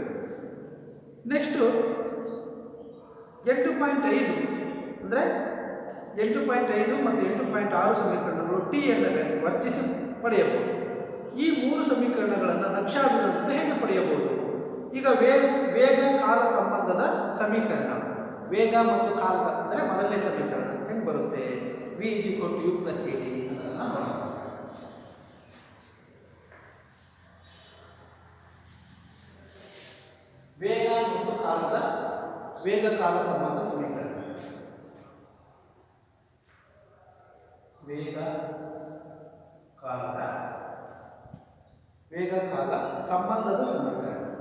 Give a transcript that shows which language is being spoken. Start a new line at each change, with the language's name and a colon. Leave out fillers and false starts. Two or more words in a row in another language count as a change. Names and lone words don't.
Kannada: ನೆಕ್ಸ್ಟು 8.5 ಅಂದರೆ 8.5 ಮತ್ತು 8.6 ಸಮೀಕರಣಗಳು t ಯನ್ನು ವರ್ತಿಸಿ ಪಡೆಯಬಹುದು. ಈ 3 ಸಮೀಕರಣಗಳನ್ನು ನಕ್ಷಾ ವಿಧಾನದಿಂದ ಹೇಗೆ ಪಡೆಯಬಹುದು? ಈಗ ವೇಗ ಕಾಲ ಸಂಬಂಧದ ಸಮೀಕರಣ, ವೇಗ ಮತ್ತು ಕಾಲದ ಅಂದರೆ ಮೊದಲನೇ ಸಮೀಕರಣ ಹೆಂಗೆ ಬರುತ್ತೆ? v = u + at ಅನ್ನೋದನ್ನು ನೋಡೋಣ. ವೇಗ ಮತ್ತು ಕಾಲದ ವೇಗ ಕಾಲ ಸಂಬಂಧ ಸಮೀಕರಣ. ವೇಗ ಕಾಲದ ವೇಗ ಕಾಲ ಸಂಬಂಧದ ಸಮೀಕರಣ.